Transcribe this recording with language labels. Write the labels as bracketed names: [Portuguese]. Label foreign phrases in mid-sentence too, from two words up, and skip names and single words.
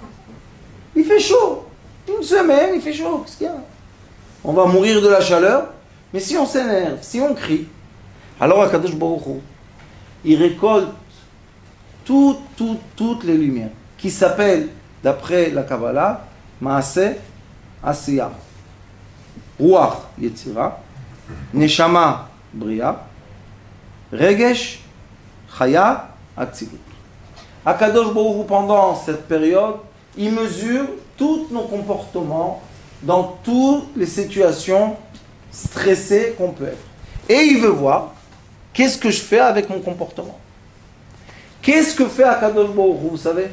[French] Il fait chaud. Une semaine, il fait chaud. Qu'est-ce qu'il y a? On va mourir de la chaleur. Mais si on s'énerve, si on crie, alors [Hebrew] הקדוש ברוך הוא, [French] il récolte toutes les lumières, qui s'appellent, d'après la Kabbalah, [Hebrew] מעשה עשיה, רוח יצירה, נשמה בריאה, רגש חיה אצילות. הקדוש ברוך הוא, [French] pendant cette période, il mesure tous nos comportements dans toutes les situations stressées qu'on peut être. Et il veut voir qu'est-ce que je fais avec mon comportement. Qu'est-ce que fait [Hebrew] הקדוש ברוך הוא, [French] vous savez?